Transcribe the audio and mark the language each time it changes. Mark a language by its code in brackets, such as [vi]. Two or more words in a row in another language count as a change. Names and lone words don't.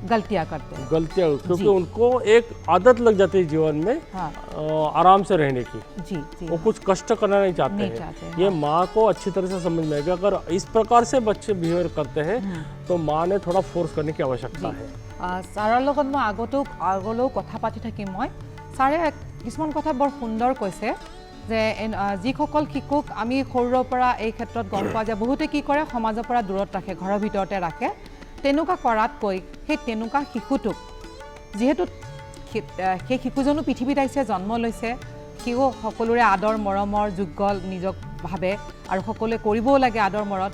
[hi] गलतियां करते हैं। गलतियां, क्योंकि उनको एक आदत लग जाती है जीवन में आराम से रहने की। जी। वो कुछ कष्ट करना नहीं चाहते हैं। ये माँ को अच्छी तरह से समझ में आएगा। अगर इस प्रकार से बच्चे बिहेव करते हैं तो माँ ने थोड़ा फोर्स करने की आवश्यकता है। [as] ছাৰৰ লগত মই আগলৈও কথা পাতি থাকিম। মই ছাৰে কিছুমান কথা বৰ সুন্দৰ কৈছে যে যিসকল শিশুক আমি সৰুৰ পৰা এই ক্ষেত্ৰত গম পোৱা যায় বহুতে কি কৰে সমাজৰ পৰা দূৰত ৰাখে, ঘৰৰ ভিতৰতে ৰাখে। তেনেকুৱা কৰাতকৈ সেই তেনেকুৱা শিশুটোক যিহেতু সেই শিশুজনো পৃথিৱীত আহিছে, জন্ম লৈছে, সিও সকলোৰে আদৰ মৰমৰ যোগ্য নিজক ভাবে আৰু সকলোৱে কৰিবও লাগে আদৰ মৰম।